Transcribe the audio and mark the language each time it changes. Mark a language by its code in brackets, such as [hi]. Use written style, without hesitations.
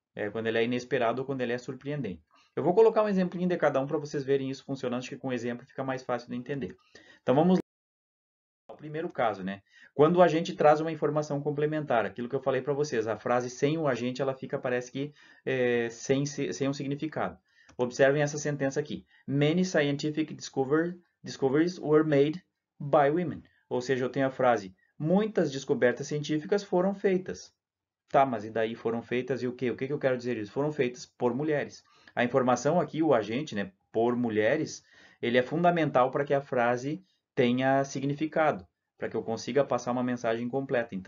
[pt] É quando ele é inesperado ou quando ele é surpreendente. Eu vou colocar um exemplinho de cada um para vocês verem isso funcionando, acho que com exemplo fica mais fácil de entender. Então vamos lá ao primeiro caso, né? Quando o agente traz uma informação complementar, aquilo que eu falei para vocês, a frase sem o agente ela fica, parece que, sem um significado. Observem essa sentença aqui. [en] Many scientific discoveries were made by women. [pt] Ou seja, eu tenho a frase, muitas descobertas científicas foram feitas. Tá, mas e daí foram feitas e o quê? O que que eu quero dizer isso? Foram feitas por mulheres. A informação aqui, o agente, né, por mulheres, ele é fundamental para que a frase tenha significado, para que eu consiga passar uma mensagem completa.